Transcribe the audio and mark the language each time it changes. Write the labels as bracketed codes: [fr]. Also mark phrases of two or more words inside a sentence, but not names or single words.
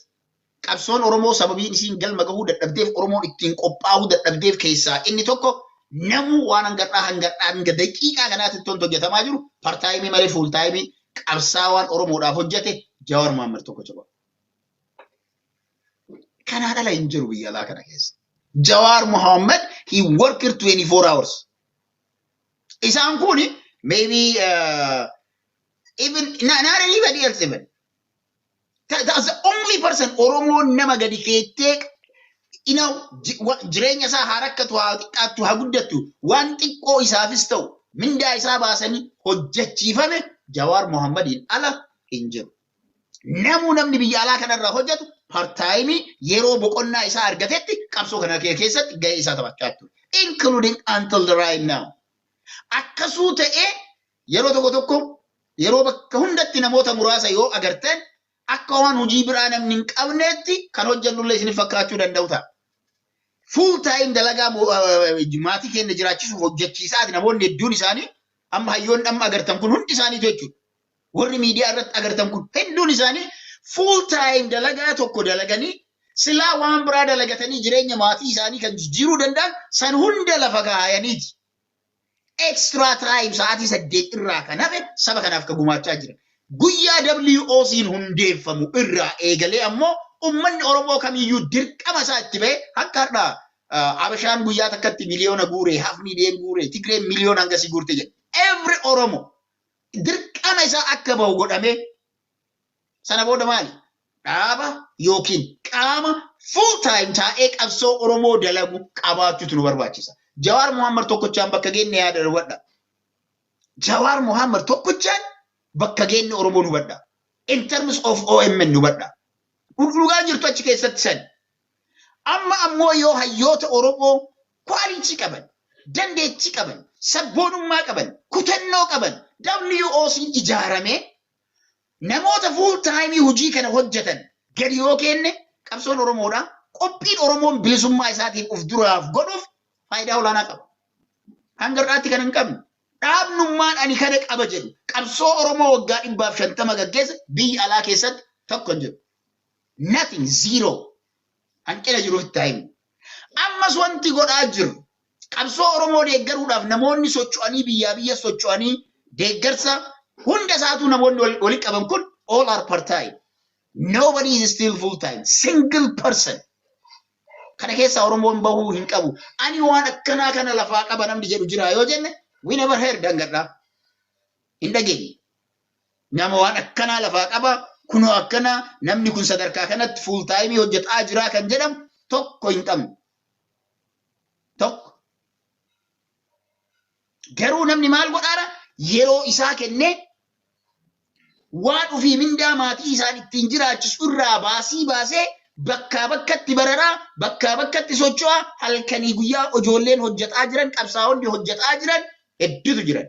[om] Qabsoon Oromoo sababiin isiin galma gahuu dadhabdeef Oromoon ittiin qophaa'uu dadhabdeef keessaa inni tokko namu waan hanga daqiiqaa kanaatti tonto hojjetamaa jiru partaayimii malee fuultaayimii qabsaa waan Oromoodhaaf hojjete Jawaar Mohaammed tokko jaba. Kanaa dhala hin jiru biyya alaa kana keessa. [en] Jawaar Mohaammed he worked 24 hours. [om] Isaan kuni [en] maybe even not anybody else even. That's the only person [om] Oromo nama gadi keettee jireenya isaa harakkatu haa guddatu waan xiqqoo isaafis ta'u mindaa isaa baasanii hojjechiifame Jawaar Mohammediin ala hin jiru. Namni biyya alaa kanarraa hojjetu part-time yeroo boqonnaa isaa argatetti qabsoo kana keessatti gahee isaa taphachaa ture. [en] Including until the right now. [om] Akkasuu ta'ee yeroo tokko yeroo bakka hundatti namoota muraasa yoo agartan akka waan hojii biraa namni hin qabneetti kan hojjannullee isin fakkaachuu danda'u ta'a. [en] Full time [om] dalagaa maatii keenya jiraachiisuuf hojjechiisaati namoonni hedduun isaanii amma hayyoonni amma agartan kun hundi isaanii jechuudha. Warri miidiyaa irratti agartan kun hedduun isaanii [en] full time [om] dalagaa tokko dalaganii silaa waan biraa dalagatanii jireenya maatii isaanii kan jijjiiruu danda'an san hunda lafa kaayaniiti. [en] Extra time [om] sa'aatii 8 irraa kan hafe saba kanaaf ka gumaachaa jira. Guyyaa WOC'n hundeeffamu irraa eegalee ammoo ummanni Oromoo kamiyyuu dirqama isaa itti ba'e akka har'aa Abashaan guyyaa takkatti miliyoona guure, [en] half million [om] guure, Tigreen miliyoona hangasii guurte jedhe. [en] Every Oromo [om] dirqama isaa akka bahu godhamee sana booda maali? Dhaaba yookiin qaama [en] full time [om] taa'ee qabsoo Oromoo dalagu qabaachuutu nu barbaachisa. Jawaar Mohaammed tokkochaan bakka geenne yaada hubadha. Jawaar Mohaammed tokkochaan bakka geenne Oromoo nu hubadha. [en] In terms of OMN [om] nu hubadha. Dhugaa jirtu achi keessatti san. Amma ammoo yoo hayyoota Oromoo quality qaban, dandeettii qaban, sabboonummaa qaban, kutannoo qaban, WOC ijaaramee namoota [en] full time [om] hojii kana hojjetan gadi yoo kenne qabsoon Oromoodha. Qophiin Oromoon bilisummaa isaatiif of duraaf godhuuf faayidaa olaanaa qaba. Hanga irraatti kan hin qabne. Dhaabnummaan ani kana qaba jedhu qabsoo Oromoo waggaa 150 gaggeessa biyya alaa keessatti tokko hin jiru. [en] Nothing, zero. [om] Hanqina jiruuf [en] time. [om] Ammas wanti godhaa jiru qabsoo Oromoo deeggaruudhaaf namoonni socho'anii biyya socho'anii deeggarsa hunda isaatu namoonni walitti qaban kun [en] all are part-time. Nobody is still full-time. Single person. [om] Kana keessa Oromoon bahuu hin qabu. Ani waan akkanaa kana lafaa qaba namni jedhu jira yoo jenne [en] we never heard [om] dangadha. Hin dhageenye. Nama waan akkanaa lafaa qaba kunoo akkana namni kun sadarkaa kanatti [en] full time [om] hojjetaa jira kan jedhamu tokko hin qabne. Tokko. Garuu namni maal godhaara yeroo isaa kennee waan ofii mindaa maatii isaan ittiin jiraachisu irraa baasee bakkaa bakkatti bararaa bakkaa bakkatti socho'aa halkanii guyyaa ijoolleen hojjetaa jiran qabsaa'onni hojjetaa jiran hedduutu jiran.